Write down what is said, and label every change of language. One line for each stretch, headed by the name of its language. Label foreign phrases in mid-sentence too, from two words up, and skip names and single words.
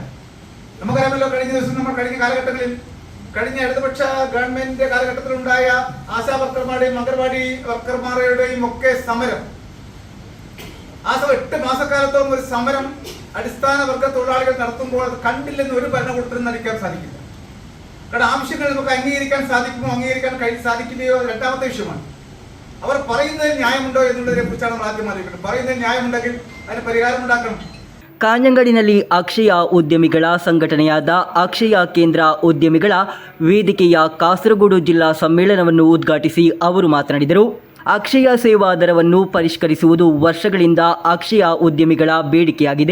Malayalam: നമുക്കറിയാമല്ലോ, കഴിഞ്ഞ ദിവസം നമ്മൾ കഴിഞ്ഞ കാലഘട്ടങ്ങളിൽ കഴിഞ്ഞ ഇടതുപക്ഷ ഗവൺമെന്റിന്റെ കാലഘട്ടത്തിലുണ്ടായ ആശാ വർക്കർമാരുടെയും അംഗൻവാടി വർക്കർമാരുടെയും ഒക്കെ സമരം, ആ 8 മാസക്കാലത്തോളം ഒരു സമരം അടിസ്ഥാന വർഗ തൊഴിലാളികൾ നടത്തുമ്പോൾ അത് കണ്ടില്ലെന്ന് ഒരു ഭരണകൂടത്തിനും നടിക്കാൻ സാധിക്കില്ല. കാരണം ആവശ്യങ്ങൾ നമുക്ക് അംഗീകരിക്കാൻ സാധിക്കുമോ അംഗീകരിക്കാൻ സാധിക്കില്ലയോ രണ്ടാമത്തെ വിഷയമാണ്. അവർ പറയുന്നതിൽ ന്യായമുണ്ടോ എന്നുള്ളതിനെ കുറിച്ചാണ് നമ്മൾ ആദ്യം ആലോചിക്കുന്നത്. പറയുന്നതിൽ ന്യായമുണ്ടെങ്കിൽ അതിന് പരിഹാരം ഉണ്ടാക്കണം.
Kannada: ಕಾಂಜಂಗಾಡಿನಲ್ಲಿ ಅಕ್ಷಯ ಉದ್ಯಮಿಗಳ ಸಂಘಟನೆಯಾದ ಅಕ್ಷಯ ಕೇಂದ್ರ ಉದ್ಯಮಿಗಳ ವೇದಿಕೆಯ ಕಾಸರಗೋಡು ಜಿಲ್ಲಾ ಸಮ್ಮೇಳನವನ್ನು ಉದ್ಘಾಟಿಸಿ ಅವರು ಮಾತನಾಡಿದರು. ಅಕ್ಷಯ ಸೇವಾ ದರವನ್ನು ಪರಿಷ್ಕರಿಸುವುದು ವರ್ಷಗಳಿಂದ ಅಕ್ಷಯ ಉದ್ಯಮಿಗಳ ಬೇಡಿಕೆಯಾಗಿದೆ.